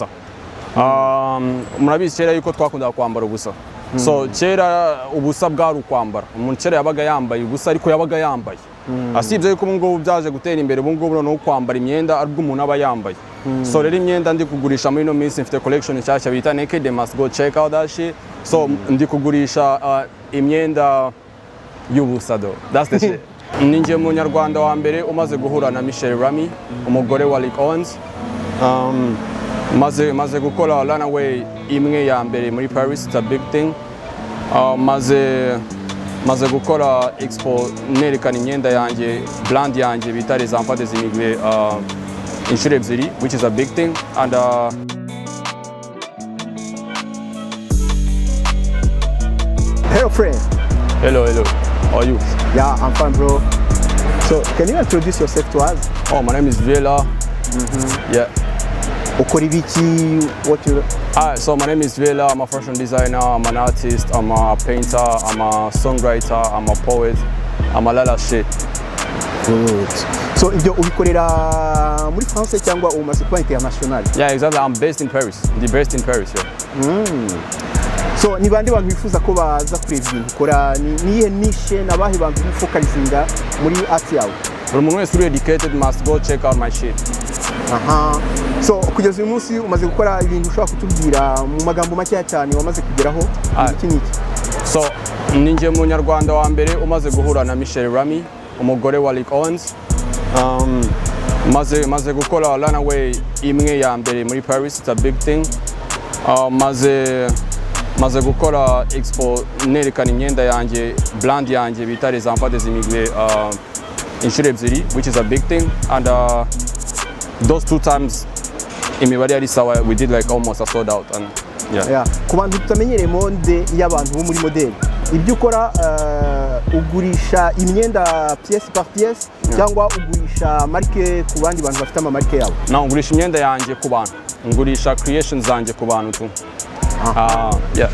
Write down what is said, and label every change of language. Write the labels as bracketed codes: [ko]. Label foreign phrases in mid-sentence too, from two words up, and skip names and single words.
[rw] Murabizi kera yuko twakundaga kwambara ubusa. So kera ubusa bwari ukwambara. Umuntu kera yabaga yambaye ubusa ariko yabaga yambaye. Asibye yuko ubungubu byaje gutera imbere ubungubu no kwambara imyenda aribwo umuntu aba yambaye. So rero imyenda ndi kugurisha muri no minsi mfite collection nshyashya bita Naked, [en] they must go check out that shit. [rw] So ndi kugurisha imyenda y'ubusa do. [en] That's the shit. [rw] Ninjye umunyarwanda wa mbere umaze guhura na Michelle Rami, umugore wa Rick Owens. Maze gukora runaway imwe ya mbere muri Paris, [en] it's a big thing. [rw] Maze gukora expo nerekana imyenda yanjye, brand yanjye bita les enfants des immigrés inshuro ebyiri, [en] which is a big thing. And Hello friend. Hello. How are you? Yeah, I'm fine, bro. So, can you introduce yourself to us? Oh, my name is Viera. Yeah. [rw] Ukore ibiki? [en] What you? So my name is Viera. I'm a fashion designer. I'm an artist. I'm a painter. I'm a songwriter. I'm a poet. I'm a lot of shit. Good. So, [rw] ibyo ubikorera muri France cyangwa umaze kuba international? [en] Yeah, exactly. I'm based in Paris. I'm based in Paris. Yeah. So, [rw] ni bande bantu bifuza ko baza kureba ibintu ukora? Ni iyihe niche nabahe bantu bifocalizinga muri art yawe? Buri muntu wese uri [en] educated must go check out my shit. So, [rw] kugeza uyu munsi umaze gukora ibintu ushobora kutubwira mu magambo make cyane wamaze kugeraho iki niki? So, ninjye umunyarwanda wa mbere umaze guhura na Michelle Rami, umugore wa Rick Owens. Maze gukora runaway imwe ya mbere muri Paris, [en] it's a big thing. [rw] Maze gukora expo nerekana imyenda yanjye, brand yanjye bita les enfants des immigrés inshuro ebyiri, [en] which is a big thing. And those two times [rw] imibare yari sawa, [en] we did like almost a sold out. And yeah. [rw] Ku bantu tutamenyereye monde y'abantu bo muri modeli, ibyo ukora ugurisha imyenda [fr] pièce par pièce [rw] cyangwa ugurisha marque ku bandi bantu bafite ama marque yabo? Na ngurisha imyenda yanjye ku bantu, ngurisha creations zanjye ku bantu tu. [en] Yeah.